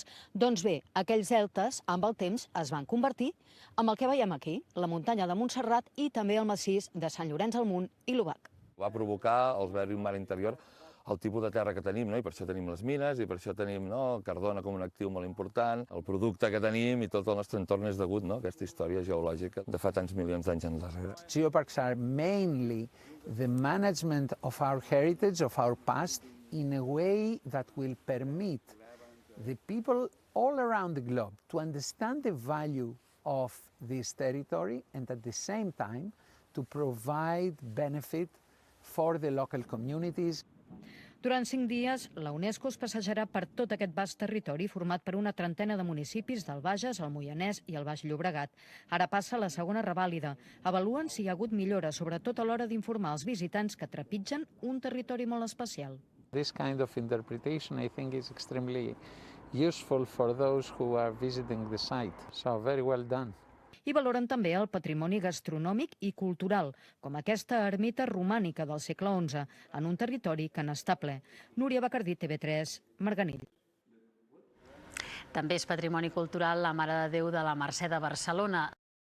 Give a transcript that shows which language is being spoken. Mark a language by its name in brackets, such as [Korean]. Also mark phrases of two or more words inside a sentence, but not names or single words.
[Catalan] Doncs bé, aquells deltes, amb el temps, es van convertir en el que veiem aquí, la muntanya de Montserrat i també el massís de Sant Llorenç del Munt i l'Obac. Va provocar el verd i un mar interior el tipus de terra que tenim, i per això tenim les mines, i per això tenim Cardona com un actiu molt important, el producte que tenim i tot el nostre entorn és degut a aquesta història geològica de fa tants milions d'anys enrere. [English] Geoparks are mainly the management of our heritage, of our past, in a way that will permit the people all around the globe to understand the value of this territory and at the same time to provide benefit for the local communities. [Catalan] Durant 5 dies, la UNESCO es passejarà per tot aquest vast territori format per una trentena de municipis del Bages, el Moianès i el Baix Llobregat. Ara passa la segona revàlida. Avaluen si hi ha hagut millora, sobretot a l'hora d'informar els visitants que trepitgen un territori molt especial. [English] This kind of interpretation, I think, is extremely useful for those who are visiting the site. So, very well done. [Catalan] I valoren també el patrimoni gastronòmic i cultural, com aquesta ermita romànica del segle XI, en un territori que n'està ple. Núria Bacardí, TV3, Marganell. També és patrimoni cultural la Mare de Déu de la Mercè de Barcelona.